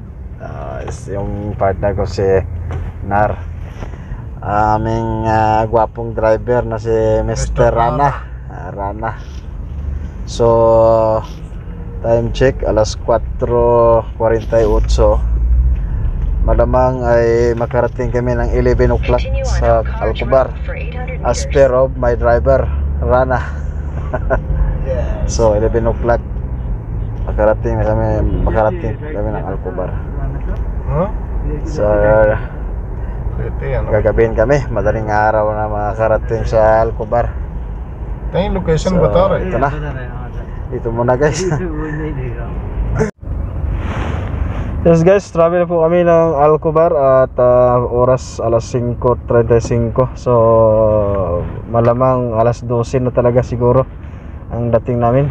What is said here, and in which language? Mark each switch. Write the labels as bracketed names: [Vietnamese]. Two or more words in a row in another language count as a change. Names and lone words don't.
[Filipino] Yung partner ko si Nar, aming gwapong driver na si Mr. Rana. So [English] time check [Filipino] alas 4:48. Malamang ay makarating kami ng 11 o'clock sa Al-Kubar [English] as per of my driver Rana. [Filipino] So 11 o'clock makarating kami ng Al-Kubar. So Gagabihin kami, madaling araw na makakarating sa Alcobar. [Hindi] कहीं लोकेशन [Filipino] So, [Hindi] बता रहे [Filipino] ito na. Dito muna guys. Yes guys, travel po kami ng Alcobar at oras alas 5:35. So malamang alas 12 na talaga siguro ang dating namin.